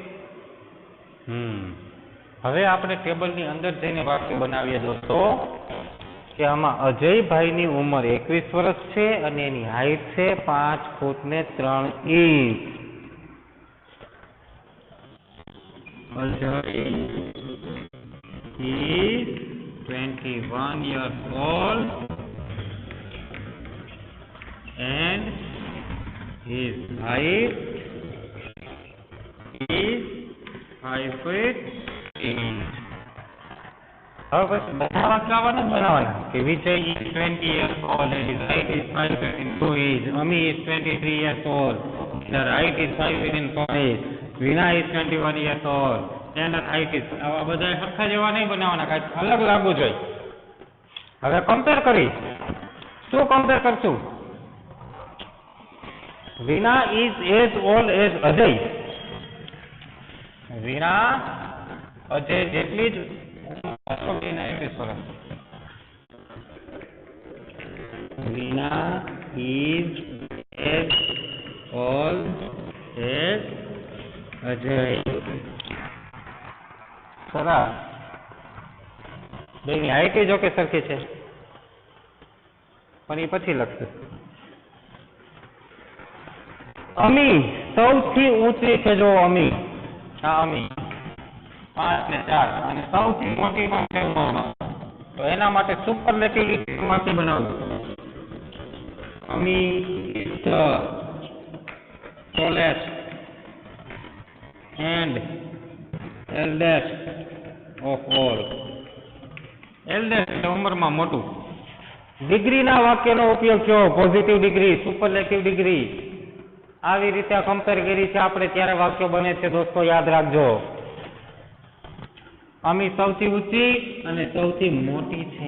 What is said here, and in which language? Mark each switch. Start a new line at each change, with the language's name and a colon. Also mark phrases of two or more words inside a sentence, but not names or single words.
Gujarati: હવે આપણે ટેબલની અંદર જઈને વાક્ય બનાવીએ દોસ્તો, કે આમાં અજયભાઈની ઉંમર 21 વર્ષ છે અને એની હાઈટ છે 5 ફૂટ ને 3 ઇંચ.
English: અજય is 21 years old and his height is 5 feet inch.
Gujarati: હવે પછી બધા વાક્ય આવવાના જ બનાવવાના, કે વિજય
English: is 20 years old and his height is 5 feet in 2 inch. અમી is 23 years old and her height is 5 feet in 4 inch. વિના is 21 years old and her height is.
Gujarati: આવા બધા સરખા જેવા નહીં બનાવવાના, કાંઈક અલગ લાગવું જોઈએ. હવે કમ્પેર કરી, શું કમ્પેર કરશું?
English: વિના is as old as અજય.
Gujarati: વિના અજય જેટલી જ 21 વર્ષ.
English: Veena is as old as Ajay.
Gujarati: સરસ. બેની હાઈટ જો કે સરખી છે, પણ એ પછી લખશે. અમી સૌથી ઊંચી છે, જો અમી, હા અમી 5 ને 4, અને સૌથી મોટી પણ છે 9. તો એના માટે સુપરલેટિવ માંથી બનાવવું.
English: અમી is the tallest and eldest of all.
Gujarati: એલ્ડેસ્ટ એટલે ઉંમરમાં મોટું. ડિગ્રીના વાક્યનો ઉપયોગ કયો?
English: positive degree, superlative degree.
Gujarati: આવી રીતે કમ્પેર કરી છે આપણે, ત્યારે વાક્યો બને છે. દોસ્તો યાદ રાખજો. અમી સૌથી ઊંચી અને સૌથી મોટી છે.